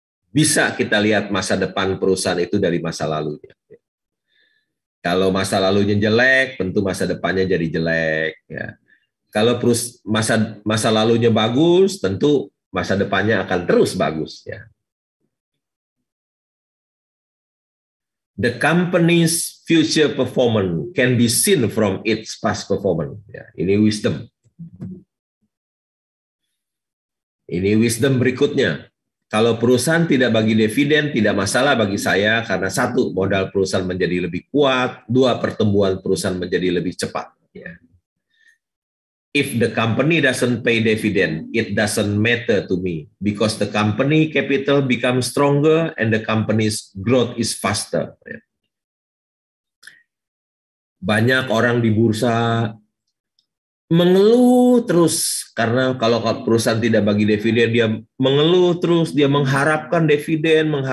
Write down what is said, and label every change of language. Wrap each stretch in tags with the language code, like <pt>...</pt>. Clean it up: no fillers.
<id>Bisa kita lihat masa depan perusahaan itu dari masa lalunya. Kalau masa lalunya jelek, tentu masa depannya jadi jelek. Ya. Kalau masa lalunya bagus, tentu masa depannya akan terus bagus. Ya.</id> <en>The company's future performance can be seen from its past performance.</en> <id>Ya, ini wisdom. Ini wisdom berikutnya. Kalau perusahaan tidak bagi dividen, tidak masalah bagi saya karena 1, modal perusahaan menjadi lebih kuat, 2, pertumbuhan perusahaan menjadi lebih cepat. Ya.</id> <en>If the company doesn't pay dividend, it doesn't matter to me because the company capital becomes stronger and the company's growth is faster.</en> <id>Banyak orang di bursa mengeluh terus karena kalau perusahaan tidak bagi dividen, dia mengeluh terus, dia mengharapkan dividen.</id>